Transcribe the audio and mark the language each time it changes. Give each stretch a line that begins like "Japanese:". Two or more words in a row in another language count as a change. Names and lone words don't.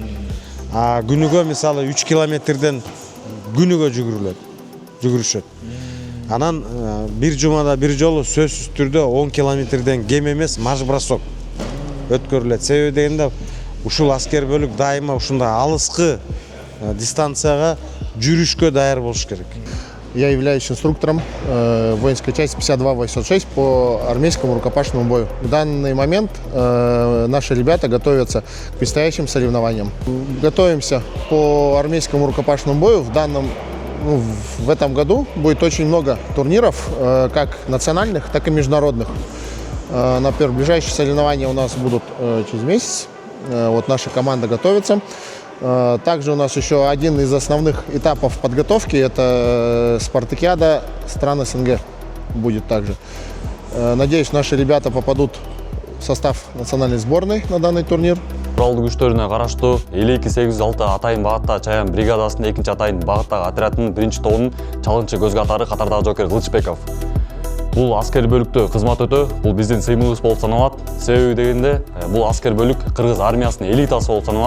Kyrgyz: А күнүгө мисалы 3 километрден күнүгө жүгүрүшөт. Анан бир жумада бир жолу сөзсүз түрдө 10 километрден кем эмес
Russian: марш бросок
Kyrgyz: өткөрүлөт. Себеби дегенде ушул аскер бөлүк дайыма ушундай алыскы дистанцияга жүрүшкө даяр болуш керек.
Russian: Я являюсь инструктором воинской части 52-806 по армейскому рукопашному бою. В данный момент наши ребята готовятся к предстоящим соревнованиям. Готовимся по армейскому рукопашному бою. В этом году будет очень много турниров, как национальных, так и международных. Например, ближайшие соревнования у нас будут через месяц. Вот наша команда готовится. Также у нас еще один из основных этапов подготовки – это спартакиада стран СНГ будет также. Надеюсь, наши ребята попадут в состав национальной сборной на данный турнир.
Kyrgyz: Куралдуу күчтөрүнө караштуу 52-806 атайын багытта чаян бригадасынын 2-атайын багыттагы отряддын 1-тобунун чалгынчы көз катары катардагы жокер Кылычбеков. Бул аскер бөлүктө кызмат өтөө, бул биздин сыймыбыз болуп саналат. Себеби дегенде бул аскер бөлүк кыргыз армиясынын элитасы болуп саналат.